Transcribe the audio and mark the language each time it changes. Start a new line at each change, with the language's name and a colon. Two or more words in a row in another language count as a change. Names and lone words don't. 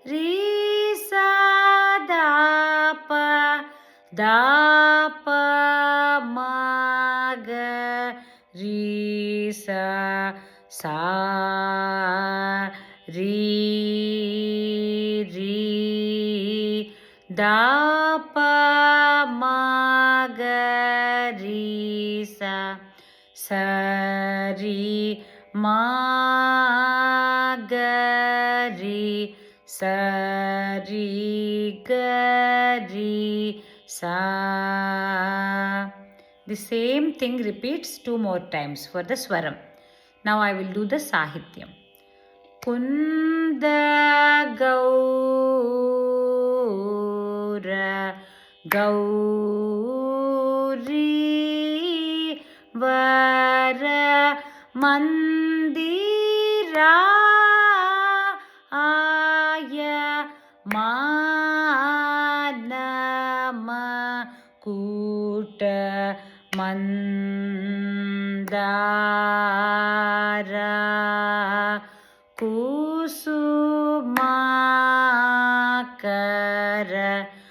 English: sa da pa ma ga ri sa ri da pa ma ga ri sa ri ma ga ri sa ri ga ri sa. The same thing repeats 2 more times for the swaram. Now I will do the sahityam.
Sanskrit: Kunda gaura gauri vara mandira aya manama kuta mandara kusumakara